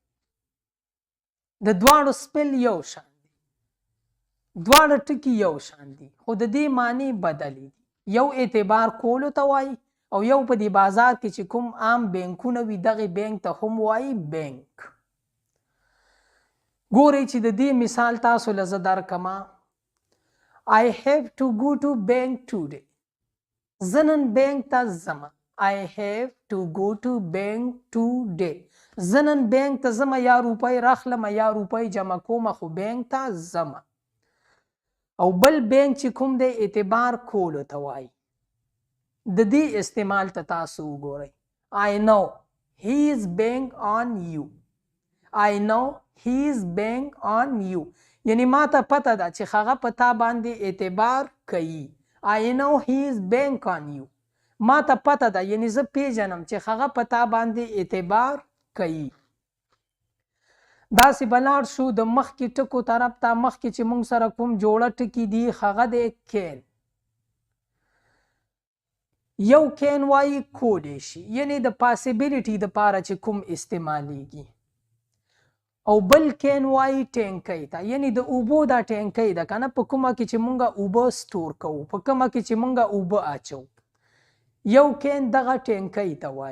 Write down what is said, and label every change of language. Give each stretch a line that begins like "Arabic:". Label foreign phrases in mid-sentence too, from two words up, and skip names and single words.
Pashto: د دواړو سپل یو شان دي، دواړه ټکي یو شان دي، خو د دې معنی بدلې دي. یو اعتبار کولو ته وایي او یو په دې بازار کې چې کوم عام بینکونه وي دغې بینک ته هم وایي بینک. ګورئ چې د دې مثال تاسو له زه درکړمه.
English: I have to go to bank today،
Pashto: زه نن بینک ته ځمه.
English: I have to go to bank today،
Pashto: زه نن بینک ته ځمه، یا روپۍ راخلمه یا روپۍ جمع کومه، خو بینک ته ځمه. او بل بینک چې کوم دی اعتبار کولو ته وایي. د دې استعمال ته تاسو وګورئ.
English: I know he is bank on you، I know he is bank on you،
Pashto: یعنی ما ته پته ده چې هغه په تا باندې اعتبار کوي.
English: I know he is bank on you،
Pashto: ما ته پته ده یعنی زه پیژنم چې هغه په تا باندې اعتبار کوي. داسې به لاړ شو د مخکې ټکو طرف ته. مخکې چې موږ سره کوم جوړه ټکي دي هغه دی کین. یو کین وایي کولی شي، یعنی د پاسیبیلیټي دپاره چې کوم استعمالیږي، او بل کین وایي ټینکی ته، یعنی د اوبو دا ټینکی ده که نه، په کومه کې چې موږ اوبه سټور کوو، په کومه کې چې موږ اوبه اچو، یو کین دغه ټینکی ته وایي.